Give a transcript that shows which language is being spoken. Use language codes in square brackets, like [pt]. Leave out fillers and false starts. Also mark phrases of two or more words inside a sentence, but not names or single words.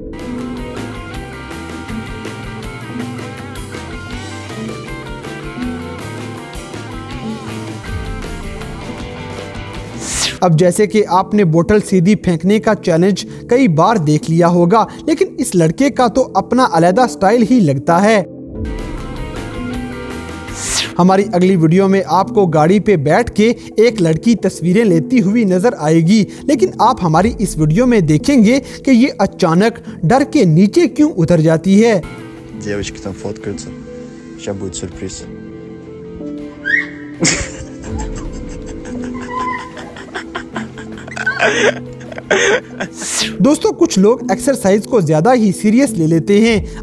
[hi] अब जैसे कि आपने बोतल सीधी फेंकने का चैलेंज कई बार देख लिया होगा, लेकिन इस लड़के का तो अपना अलग स्टाइल ही लगता है। हमारी अगली वीडियो में आपको गाड़ी पे बैठ के एक लड़की तस्वीरें लेती हुई नजर आएगी, लेकिन आप हमारी इस वीडियो में देखेंगे कि ये अचानक डर के नीचे क्यों उतर जाती है। [ru] Девочки там фоткаются. Сейчас будет сюрприз. [hi] दोस्तों, कुछ लोग एक्सरसाइज को ज्यादा ही सीरियस ले लेते हैं।